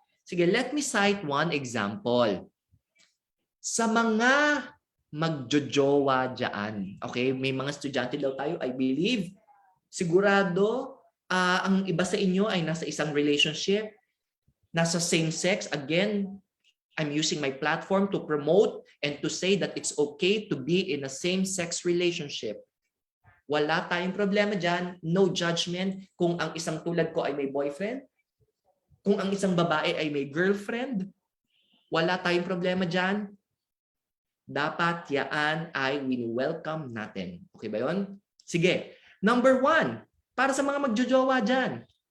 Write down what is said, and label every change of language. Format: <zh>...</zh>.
<tl>Sige,</tl> <en>let me cite one example.</en> <tl>Sa mga magjojowa dyan, okay, may mga estudyante daw tayo,</tl> <en>I believe,</en> <tl>sigurado ang iba sa inyo ay nasa isang relationship, nasa same sex.</tl> <en>Again, I'm using my platform to promote and to say that it's okay to be in a same-sex relationship.</en> <tl>Wala tayong problema dyan,</tl> <en>no judgment</en> <tl>kung ang isang tulad ko ay may boyfriend, kung ang isang babae ay may girlfriend, wala tayong problema dyan. Dapat yaan ay wini-welcome natin. Okay ba yun? Sige. Number 1, para sa mga magjojowa dyan.</tl>